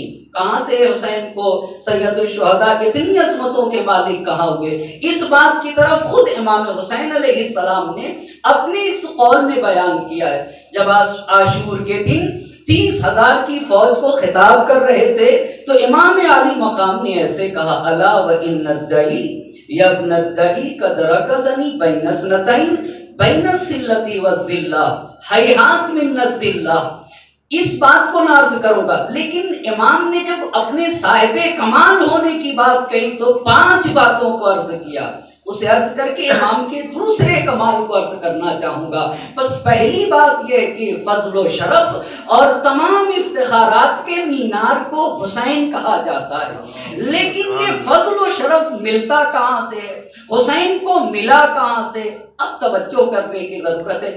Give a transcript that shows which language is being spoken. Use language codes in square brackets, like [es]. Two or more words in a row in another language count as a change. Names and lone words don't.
[ur] کہاں سے حسین کو سید الشہداء اتنی عظمتوں کے مالک کہاں ہوئے؟ اس بات کی طرف خود امام حسین علیہ السلام نے اپنے اس قول میں بیان کیا ہے. جب عاشور کے دن 30,000 کی فوج کو خطاب کر رہے تھے تو امام عالی مقام نے ایسے کہا [ar] الا وان الدعی یا ابن الدعی قد رکزنی بین اثنتین بین الذلۃ والذلہ ہیہات من الذلہ. [ur] اس بات کو نہ عرض کروں گا، لیکن امام نے جب اپنے صاحب کمال ہونے کی بات کہی تو 5 باتوں کو عرض کیا. اسے عرض کر کے امام کے دوسرے کمال کو عرض کرنا چاہوں گا. بس پہلی بات یہ ہے کہ فضل و شرف اور تمام افتخارات کے مینار کو حسین کہا جاتا ہے، لیکن یہ فضل و شرف ملتا کہاں سے ہے، حسین کو ملا کہاں سے، اب توجہ کرنے کی ضرورت ہے.